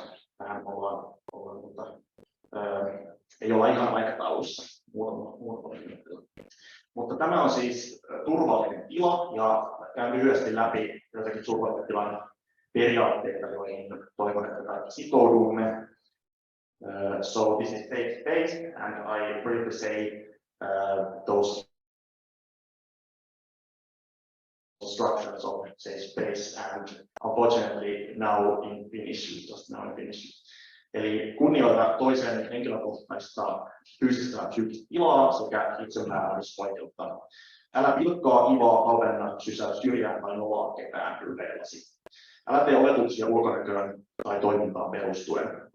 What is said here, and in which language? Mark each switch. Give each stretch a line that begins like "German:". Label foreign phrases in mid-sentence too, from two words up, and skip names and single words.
Finnish: Tähän ei olla ihan aikataulussa. Mutta tämä on siis turvallinen tila ja käyn lyhyesti läpi jotakin turvallisen tilan periaatteita, joihin toivon, että kaikki sitoudumme.
English: So this is safe space and I briefly say those structures of safe space and unfortunately now in Finnish, just now in Finnish.
Finnish: Eli kunnioita toisen henkilökohtaista fyysistä ja psyykkistä tilaa sekä itsemääräämisoikeutta. Älä pilkkaa, ivaa, halvenna, sysää syrjään tai nolaa ketään ylleilläsi. Älä tee oletuksia ulkonäköön tai toimintaan perustuen.